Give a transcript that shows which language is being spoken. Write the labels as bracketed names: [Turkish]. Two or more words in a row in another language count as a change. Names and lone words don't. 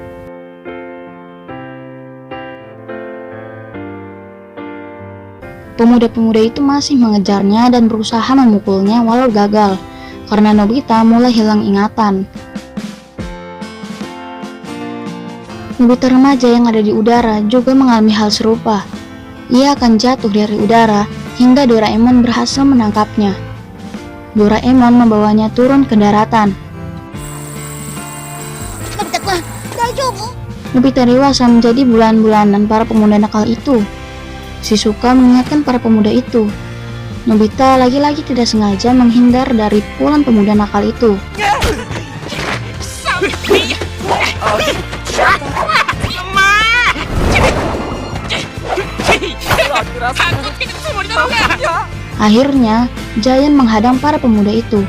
[Indonesian] Pemuda-pemuda itu masih mengejarnya dan berusaha memukulnya walau gagal, karena Nobita mulai hilang ingatan. Nobita remaja yang ada di udara juga mengalami hal serupa. Ia akan jatuh dari udara hingga Doraemon berhasil menangkapnya. Doraemon membawanya turun ke daratan. [Japanese] のび太くん、大丈夫？ [Indonesian] Nobita dewasa menjadi bulan-bulanan para pemuda nakal itu. Shizuka mengingatkan para pemuda itu. Nobita lagi-lagi tidak sengaja menghindar dari pukulan pemuda nakal itu. Akhirnya, Giant menghadang para pemuda itu.